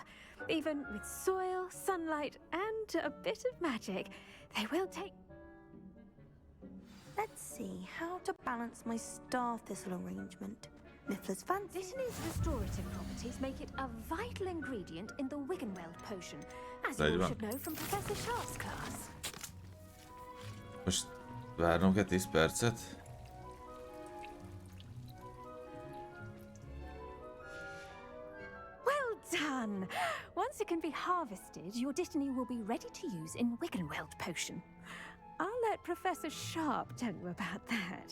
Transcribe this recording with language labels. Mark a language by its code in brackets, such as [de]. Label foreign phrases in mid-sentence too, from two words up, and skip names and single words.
[en] Even with soil, sunlight, and a bit of magic, they will take... Let's see how to balance my star thistle arrangement. Mifflin's fancy. Dittany's restorative properties make it a vital ingredient in the Wiggenweld potion, as There you you all are. should know from Professor Sharp's class. [hu] Most várnom kell 10 percet. [en] Well done! Once it can be harvested, your dittany will be ready to use in Wiggenweld potion. I'll let Professor Sharp tell you about that.